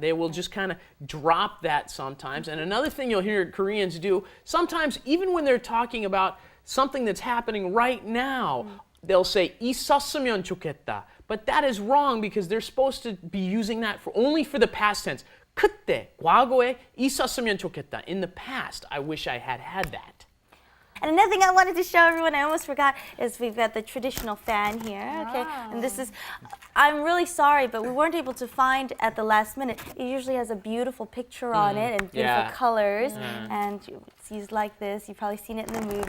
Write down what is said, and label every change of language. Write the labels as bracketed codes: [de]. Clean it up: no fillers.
[en] They will just kind of drop that sometimes. And another thing you'll hear Koreans do, sometimes even when they're talking about something that's happening right now, they'll say [ko] 있었으면 좋겠다. [en] But that is wrong because they're supposed to be using that only for the past tense. [ko] 그때, 과거에 있었으면 좋겠다. [en] In the past, I wish I had had that. And another thing I wanted to show everyone, I almost forgot, is we've got the traditional fan here, okay? And this is, I'm really sorry, but we weren't able to find at the last minute. It usually has a beautiful picture on it and beautiful colors, and it's used like this. You've probably seen it in the movie.